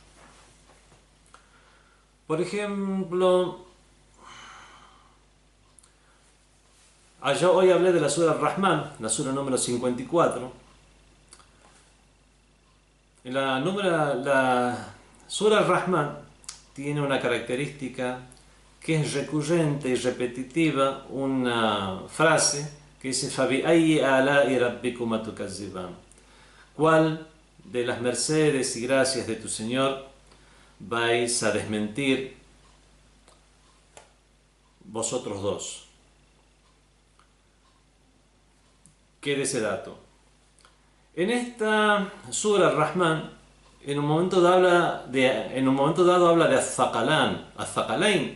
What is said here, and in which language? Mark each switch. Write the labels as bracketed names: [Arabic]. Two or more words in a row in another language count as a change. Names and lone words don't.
[Spanish] Por ejemplo, yo hoy hablé de la sura Ar-Rahman, la sura número 54. La sura Ar-Rahman tiene una característica que es recurrente y repetitiva, una frase que dice [Arabic] فَبِأَيِّ آلَاءِ رَبِّكُمَا تُكَذِّبَانِ. [Spanish] ¿Cuál de las mercedes y gracias de tu Señor vais a desmentir vosotros dos? Quede ese dato. En esta sura Ar-Rahman, en un momento dado habla de Az-Thaqalain.